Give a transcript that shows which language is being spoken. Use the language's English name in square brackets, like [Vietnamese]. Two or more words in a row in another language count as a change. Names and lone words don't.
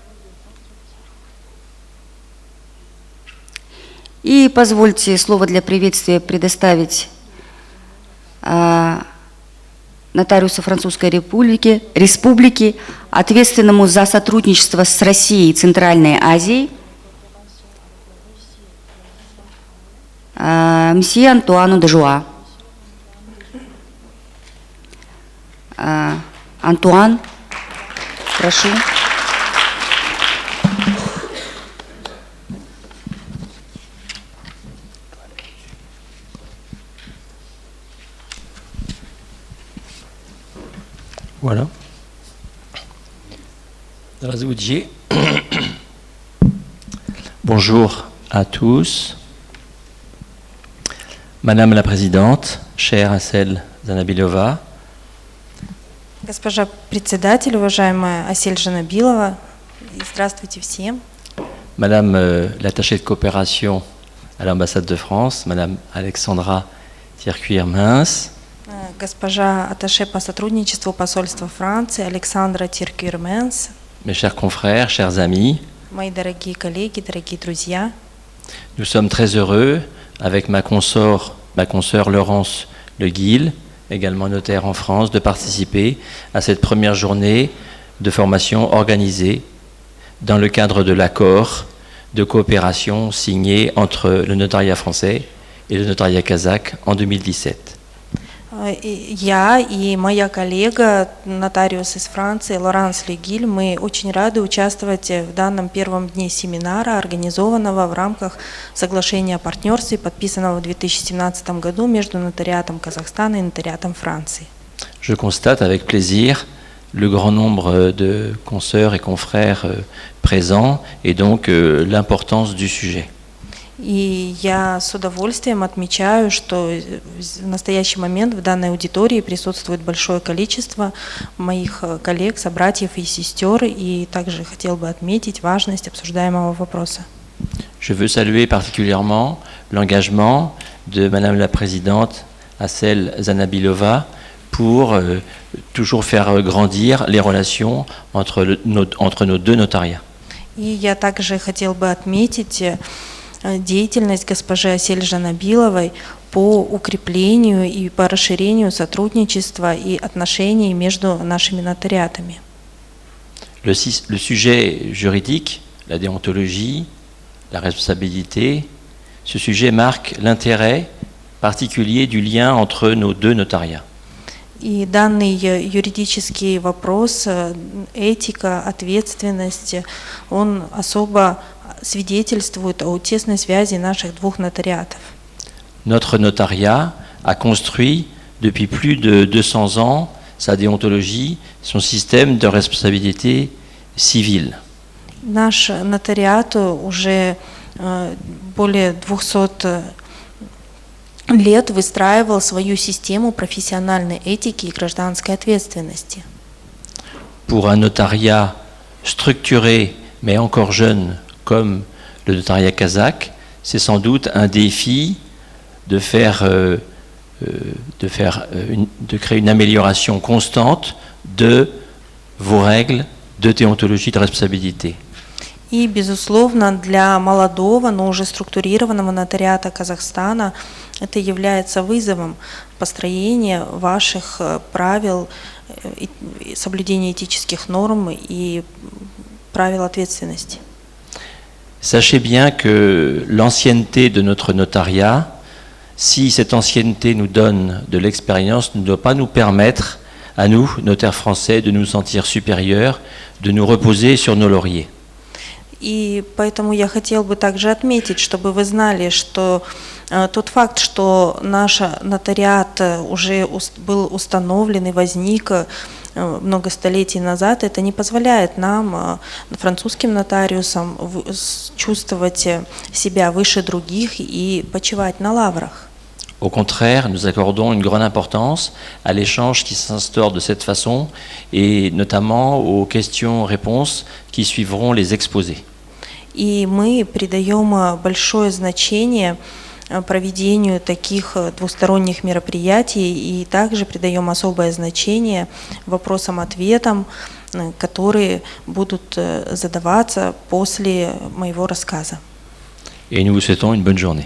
[Russian] И позвольте слово для приветствия предоставить нотариусу Французской Республики, ответственному за сотрудничество с Россией и Центральной Азией, месье Антуану Дежуа. Антуан, прошу. [French] Voilà. Razoudier. Bonjour à tous. Madame la Présidente, chère Asel Zanabilova. [Russian] Госпожа председатель, уважаемая Асель Жанабилова, здравствуйте всем. [French] Madame l'attachée de coopération à l'ambassade de France, Madame Alexandra Tircuir-Mens. [Russian] Госпожа атташе по сотрудничеству посольства Франции Александра Тиркюр-Менс. [French] Mes chers confrères, chers amis. [Russian] Мои дорогие коллеги, дорогие друзья. [French] Nous sommes très heureux avec ma consoeur Laurence Le Guil, également notaire en France, de participer à cette première journée de formation organisée dans le cadre de l'accord de coopération signé entre le notariat français et le notariat kazakh en 2017. [Russian] Я и моя коллега, нотариус из Франции Лоранс Легиль, мы очень рады участвовать в данном первом дне семинара, организованного в рамках соглашения о партнерстве, подписанного в 2017 году между нотариатом Казахстана и нотариатом Франции. [French] Je constate avec plaisir le grand nombre de consoeurs et confrères présents et donc l'importance du sujet. [Russian] И я с удовольствием отмечаю, что в настоящий момент в данной аудитории присутствует большое количество моих коллег, собратьев и сестер, и также хотел бы отметить важность обсуждаемого вопроса. [French] Je veux saluer particulièrement l'engagement de Madame la Présidente Asel Zanabilova pour toujours faire grandir les relations entre nos deux notariats. [Russian] И я также хотел бы отметить деятельность госпожи Асель Жанабиловой по укреплению и по расширению сотрудничества и отношений между нашими нотариатами. [French] Le sujet juridique, la déontologie, la responsabilité, ce sujet marque l'intérêt particulier du lien entre nos deux notariats. [Russian] И данный юридический вопрос, этика, ответственность, он особо свидетельствует о тесной связи наших двух нотариатов. [French] Notre notariat a construit depuis plus de 200 ans sa déontologie, son système de responsabilité civile. [Russian] Наш нотариат уже более 200 лет выстраивал свою систему профессиональной этики и гражданской ответственности. [French] Pour un notariat structuré mais encore jeune comme le notariat kazakh, c'est sans doute un défi de créer une amélioration constante de vos règles de déontologie de responsabilité. [Russian] И, безусловно, для молодого, но уже структурированного нотариата Казахстана это является вызовом построения ваших правил, соблюдения этических норм и правил ответственности. [French] Sachez bien que l'ancienneté de notre notariat, si cette ancienneté nous donne de l'expérience, ne doit pas nous permettre, à nous, notaires français, de nous sentir supérieurs, de nous reposer sur nos lauriers. [Russian] И поэтому я хотел бы также отметить, чтобы вы знали, что тот факт, что наш нотариат уже был установлен и возник много столетий назад, это не позволяет нам, французским нотариусам, чувствовать себя выше других и почивать на лаврах. [French] Au contraire, nous accordons une grande importance à l'échange qui s'instaure de cette façon et notamment aux questions-réponses qui suivront les exposés. [Russian] И мы придаем большое значение проведению таких двусторонних мероприятий и также придаем особое значение вопросам-ответам, которые будут задаваться после моего рассказа. [French] Et nous vous souhaitons une bonne journée.